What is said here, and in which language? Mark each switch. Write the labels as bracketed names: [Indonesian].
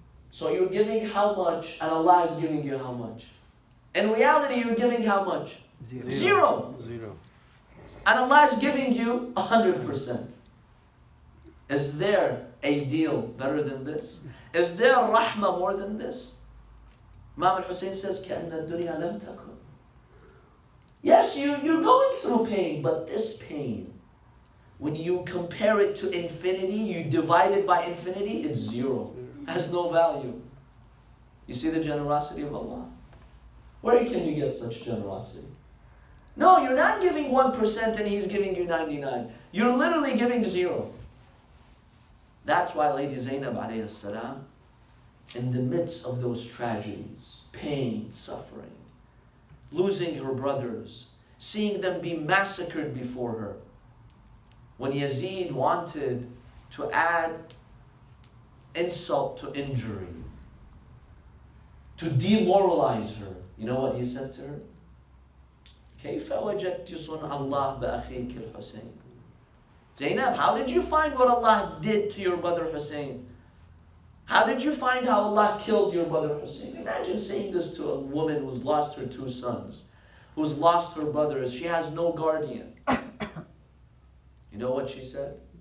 [English] So you're giving how much and Allah is giving you how much? In reality, you're giving how much? Zero. And Allah is giving you 100%. Is there a deal better than this? Is there rahmah more than this? Imam al-Hussein says, [Arabic] كَأَنَّ الدُّنْيَا لَمْ تَكُنْ. [English] Yes, you're going through pain, but this pain, when you compare it to infinity, you divide it by infinity, it's zero. It has no value. You see the generosity of Allah? Where can you get such generosity? No, you're not giving 1% and He's giving you 99. You're literally giving zero. That's why Lady Zainab alayhi salam, in the midst of those tragedies, pain, suffering, losing her brothers, seeing them be massacred before her, when Yazid wanted to add insult to injury, to demoralize her, you know what he said to her? [Arabic] كيف وجدت صنع الله بأخيك الحسين? [English] Zainab, how did you find what Allah did to your brother Hussein? How did you find how Allah killed your brother Hussein? Imagine saying this to a woman who's lost her 2 sons, who's lost her brothers. She has no guardian. You know what she said?